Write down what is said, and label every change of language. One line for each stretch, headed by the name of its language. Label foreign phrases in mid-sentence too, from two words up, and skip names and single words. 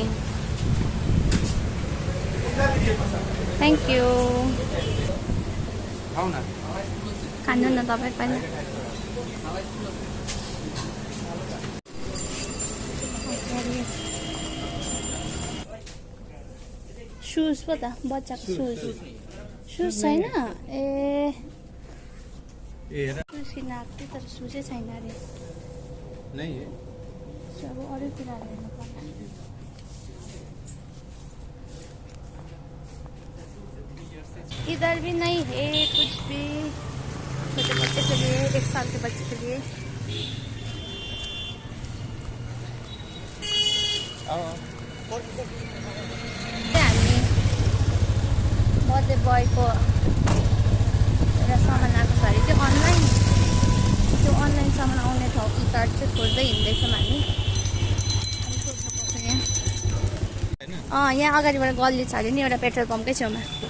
English: thank you
Nepali: खानु न तपाईँ पनि सुज पो त बच्चाको सुज छैन ए सुज किन्न आएको थियो तर सुजै छैन अरे अब अरू कुराहरू हेर्नु पर्ला
Hindi: इधर भी नहीं है कुछ भी छोटे बच्चे के लिए 1 साल के बच्चे के लिए
Nepali: हामी बर्थडे बोयको एउटा सामान आएको छ अरे त्यो अनलाइन सामान आउने ठाउँ ई कार्ड चाहिँ खोज्दै हिँड्दैछौँ हामी सोध्नुपर्छ यहाँ यहाँ अगाडिबाट गल्ली छ अरे नि एउटा पेट्रोल पम्पकै छेउमा